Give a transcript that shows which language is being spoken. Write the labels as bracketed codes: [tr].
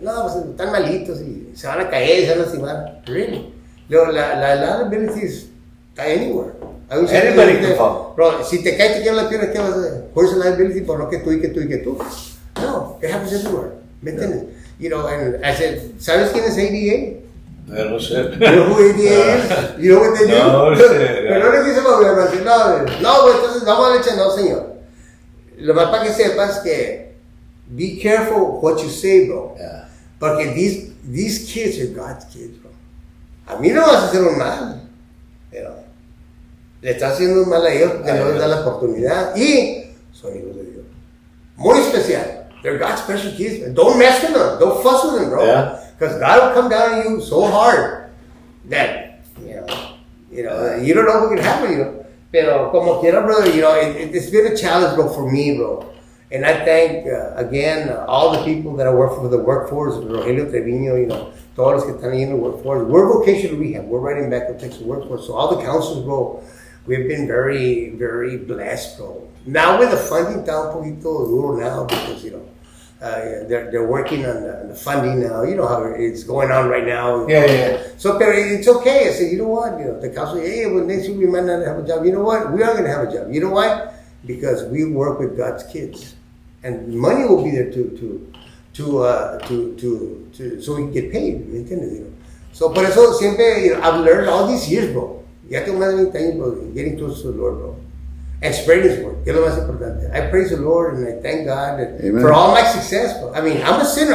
[es] No, pues están malitos y se van a caer, se van a lastimar. [en] Really? [es] Luego, la [en] liability is anywhere. Anybody can fall. [es] Bro, si te cae, te quiebra la pierna, ¿qué vas a hacer? [en] Where's the liability [es] por lo que tú y que tú y que tú? [en] No, it happens everywhere. [es] ¿Me entiendes? [en] You know, and I said, [es] ¿sabes quién es ADA? [en] No shit. You know who ADA is? You know what they do? No shit. [es] Pero no le quise mover, no, güey, entonces vamos a leche, no, señor. Lo más para que sepas que [en] be careful what you say, [es] bro. [en] Yeah. Porque these kids are God's kids, bro. [es] A mí no vas a hacer un mal, pero le estás haciendo un mal a ellos porque no les da la oportunidad y son hijos de Dios. Muy especial. [en] They're God's special kids. Man. Don't mess with them. Don't fuss with them, bro. Yeah. Because God will come down on you so hard that you know you don't know what can happen. You know. [es] Pero como quiera, [en] brother, you know, it's been a challenge, bro, for me, bro. And I thank, again, all the people that I work for the workforce, Rogelio Trevino, you know, [es] todos los que están ahí [en] in the workforce. We're vocational rehab. We're right in back of Texas workforce. So all the councils, bro, we've been very, very blessed, bro. Now with the funding, [es] está un poquito duro [en] now because, you know, they're working on the funding now. You know how it's going on right now. Yeah. So, but it's okay. I said, you know what? You know, the council, hey, well, next week we might not have a job. You know what? We are going to have a job. You know why? Because we work with God's kids, and money will be there to so we can get paid. [es] ¿Me entiendes? [en] You know? So, [es] por eso siempre, [en] you know, I've learned all these years, bro. [es] Ya tengo más de 20 años, bro, [en] getting close to the Lord, [es] bro. [en] And spreading His word. [es] Que es lo más importante. [en] I praise the Lord and I thank God for all my success, bro. I mean, I'm a sinner.